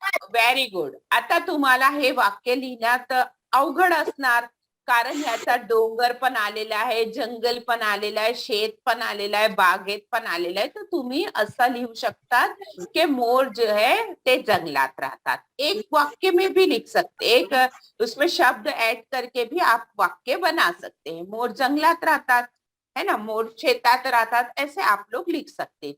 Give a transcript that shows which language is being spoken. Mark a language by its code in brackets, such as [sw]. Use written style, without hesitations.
[mr] Very good. आता तुम्हाला हे वाक्य लिहिण्यात अवघड असणार, कारण ह्याचा डोंगर पण आलेला आहे, जंगल पण आलेला आहे, शेत पण आलेला आहे, बागेत पण आलेला आहे. तर तुम्ही असं लिहू शकतात की मोर जो है ते जंगलात राहतात. [hi] एक वाक्य में भी लिख सकते, एक उसमें शब्द ऐड करके भी आप वाक्य बना सकते हैं. [mr] मोर जंगलात राहतात, [hi] है ना, [mr] मोर शेतात राहतात, [hi] ऐसे आप लोग लिख सकते.